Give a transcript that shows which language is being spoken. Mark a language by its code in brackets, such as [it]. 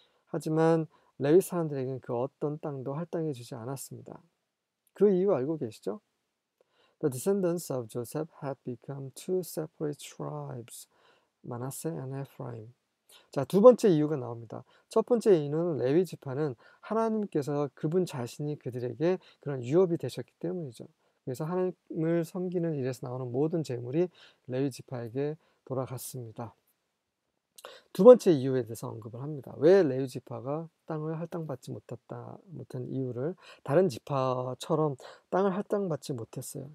[ko] 하지만 레위 사람들에게는 그 어떤 땅도 할당해 주지 않았습니다. 그 이유 알고 계시죠? [en] The descendants of Joseph had become two separate tribes, Manasseh and Ephraim. [ko] 자, 두 번째 이유가 나옵니다. 첫 번째 이유는 레위 지파는 하나님께서 그분 자신이 그들에게 그런 유업이 되셨기 때문이죠. 그래서 하나님을 섬기는 일에서 나오는 모든 재물이 레위 지파에게 돌아갔습니다. 두 번째 이유에 대해서 언급을 합니다. 왜 레위 지파가 땅을 할당받지 못한 이유를 다른 지파처럼 땅을 할당받지 못했어요.